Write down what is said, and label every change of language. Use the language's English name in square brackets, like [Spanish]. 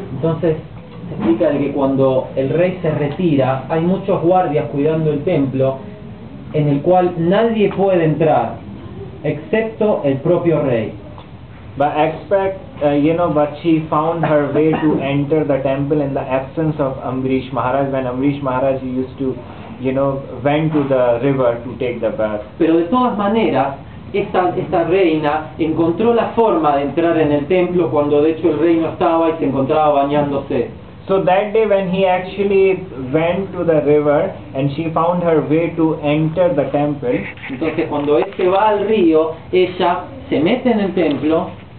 [Spanish] Entonces se explica de que cuando el rey se retira, hay muchos guardias cuidando el templo en el cual nadie puede entrar, excepto el propio rey. [English] But but she found her way to enter the temple in the absence of Amrish Maharaj, when Amrish Maharaj used to, went to the river to take the bath. [Spanish] Pero de todas maneras, esta reina encontró la forma de entrar en el templo cuando de hecho el rey no estaba y se encontraba bañándose. [English] So that day when he actually went to the river and she found her way to enter the temple. [Spanish] Entonces cuando él se va al río, ella se mete en el templo.